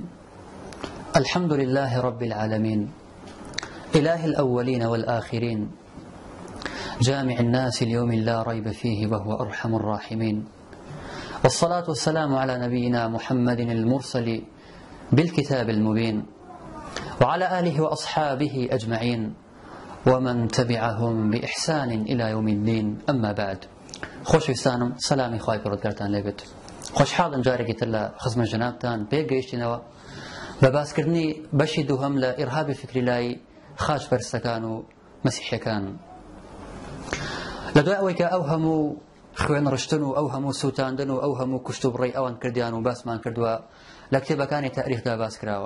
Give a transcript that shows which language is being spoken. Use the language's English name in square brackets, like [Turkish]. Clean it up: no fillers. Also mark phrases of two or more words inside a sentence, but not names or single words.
[Arabic] الحمد لله رب العالمين، إله الأولين والآخرين، جامع الناس اليوم لا ريب فيه وهو أرحم الراحمين، والصلاة والسلام على نبينا محمد المرسل بالكتاب المبين، وعلى آله وأصحابه أجمعين ومن تبعهم بإحسان إلى يوم الدين. أما بعد، [Central Kurdish] خوش وسانم سلامي خواهي پرودگارتان لێبێت. خۆشحاڵم جارێکی تر لە خزمە جەنابتان پێگەیشتینەوە بە باسکردنی بەشی دووهەم لە ئیرهابی فکری لای خاچپەرستەکان و مەسیحیەکان. لە دوای ئەوەی کە ئەو هەموو خوێن ڕشتن و ئەو هەموو سووتاندن و ئەو هەموو کوشت و بڕێی ئەوان کردیان و باسمان کردووە لە کتێبەکانی تاریخدا باس کراوە.